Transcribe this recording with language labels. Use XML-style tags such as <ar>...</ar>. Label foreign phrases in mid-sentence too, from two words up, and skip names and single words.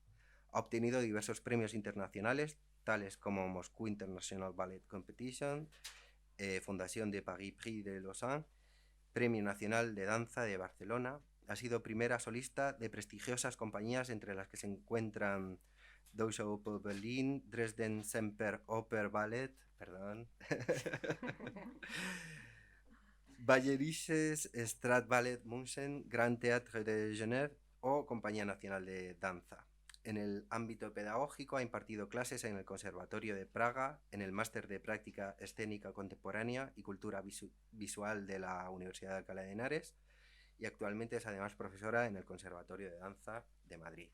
<es>Ha obtenido diversos premios internacionales, tales como Moscú International Ballet Competition, Fundación de Paris Prix de Lausanne, Premio Nacional de Danza de Barcelona. Ha sido primera solista de prestigiosas compañías, entre las que se encuentran Deutsche Oper Berlin, Dresden Semper Oper Ballet, Bayerisches Stadtballet München, Grand Théâtre de Genève o Compañía Nacional de Danza. En el ámbito pedagógico ha impartido clases en el Conservatorio de Praga, en el Máster de Práctica Escénica Contemporánea y Cultura Visual de la Universidad de Alcalá de Henares, y actualmente es además profesora en el Conservatorio de Danza de Madrid.</es>